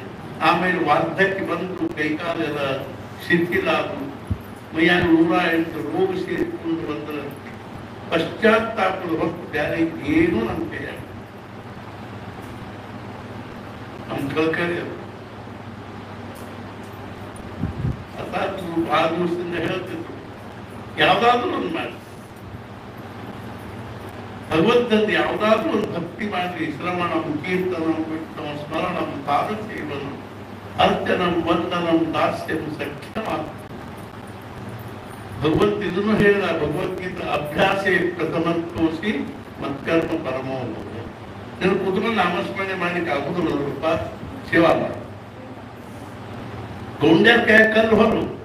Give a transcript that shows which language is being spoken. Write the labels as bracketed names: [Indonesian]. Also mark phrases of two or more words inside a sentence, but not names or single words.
[Kannada] ಆಮೇಲೆ ವಾರ್ಧಕ್ಯ ಬಂದು ಕೈಕಾಲೆಲ್ಲ ಶಿಥಿಲಾದ್ರು ಮೈಯಾಗ 108 ರೋಗ ಸೇರಿಕೊಂಡು ಬಂದ್ರೆ ಪಶ್ಚಾತ್ತಾಪದ ಹೊತ್ತು ಬೇರೆ ಏನೂ ನಮ್ಮ ಕೈಯಾಗ ನಮ್ಮ ಕಳ್ಕರಿ ಅದು. ಅರ್ಥಾತ್ ಬಹಳ ದಿವಸದಿಂದ ಹೇಳ್ತಿದ್ರು ಯಾವ್ದಾದ್ರು ಒಂದು ಮಾಡಿ ಭಗವಂತಂದು ಯಾವ್ದಾದ್ರು ಒಂದು ಭಕ್ತಿ ಮಾಡಿ [Sanskrit] ಶ್ರವಣಂ ಕೀರ್ತನಂ ವಿಷ್ಣು ಸ್ಮರಣಂ ಪಾದಸೇವನಂ ಅರ್ಚನಂ ವಂದನಂ ದಾಸ್ಯಂ ಸಖ್ಯಮಾತ. [Kannada] ಭಗವಂತ ಇದನ್ನು ಹೇಳಿದ ಭಗವದ್ಗೀತಾ [Sanskrit] ಅಭ್ಯಾಸೇ ಪ್ರಥಮೋಸಿ ಮತ್ಕರ್ಮ ಪರಮೋ. [Kannada] ನೀನು ಕುತ್ಕೊಂಡು ನಾಮಸ್ಮರಣೆ ಮಾಡ್ಲಿಕ್ಕೆ ಆಗುದಿಲ್ಲ ರೂಪ ಸೇವಾ ಮಾಡಿ. ಗೌಂಡ್ಯಾರ ಕೈ ಕಲ್ಲು ಹೊರು.